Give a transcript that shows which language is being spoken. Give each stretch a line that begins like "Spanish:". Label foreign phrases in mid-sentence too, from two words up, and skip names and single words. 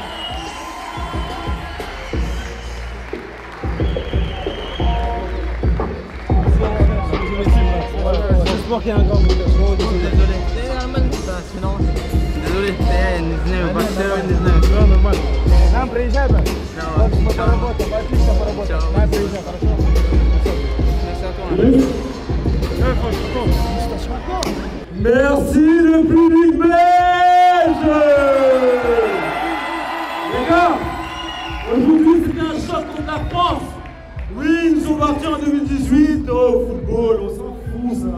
French: J'espère qu'il y a un grand coup. Désolé. Normal.
Russian: Нам приезжай, брат. Мы поработаем, отлично поработаем. Нам приезжай, хорошо?
French: Merci le public belge. Les gars, aujourd'hui c'était un choc contre la France. Oui, ils sont partis en 2018 au football, on s'en fout ça.